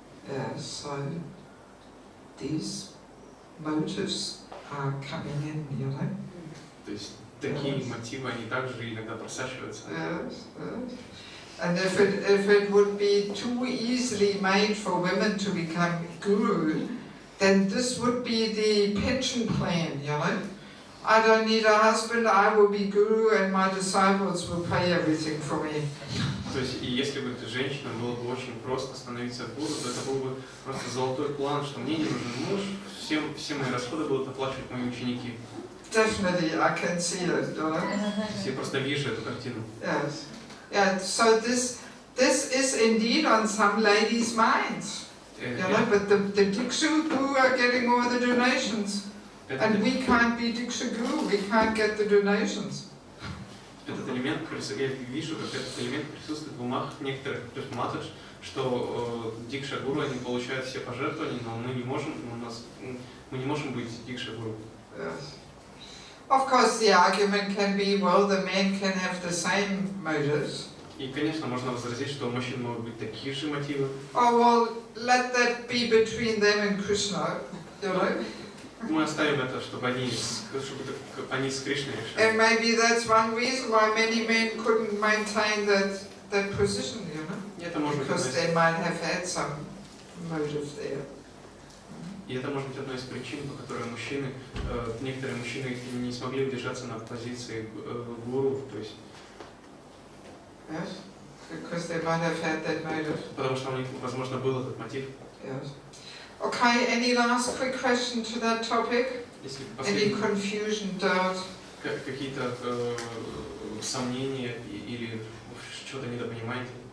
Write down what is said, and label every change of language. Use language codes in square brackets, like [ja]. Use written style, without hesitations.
[en] Yeah, so these motives are coming in, you know. [ru] То есть такие мотивы, они также иногда просачиваются. [en] Yes, yes. And if it would be too easily made for women to become guru, then this would be the pension plan, you know. I don't need a husband, I will be guru and my disciples will pay everything for me. [ru] То есть, и если бы женщина было бы очень просто становиться гуру, то это был бы просто золотой план, что мне не нужен муж, все мои расходы будут оплачивать мои ученики. [en] Definitely, I can see it, you know. [ru] Я просто вижу эту картину. [en] Yes. Yeah, so this is indeed on some ladies' minds. You know, but the Diksha Guru are getting all the donations. And we can't be Diksha Guru, we can't get the donations. [ru] Этот элемент, я вижу, как этот элемент присутствует в умах некоторых маташ, что Дикша Гуру, они получают все пожертвования, но мы не можем быть Дикша Гуру. [en] Yes. Of course, the argument can be, well, the men can have the same motives. [ru] И, конечно, можно возразить, что у мужчин могут быть такие же мотивы. [en] Oh, well, let that be between them and Krishna, you know. [ru] Мы оставим это, чтобы они с Кришной решили. [en] And maybe that's one reason why many men couldn't maintain that position, you know. Because they might have had some motive there. [ru] И это может быть одной из причин, по которой некоторые мужчины не смогли удержаться на позиции гуру, то есть. [en] Yes, because they might have had that motive. [ru] Потому что у них, возможно, был этот мотив. [en] Yes. Okay, any last quick question to that topic? Any confusion, doubt? [ru] Какие-то сомнения или что-то недопонимаете?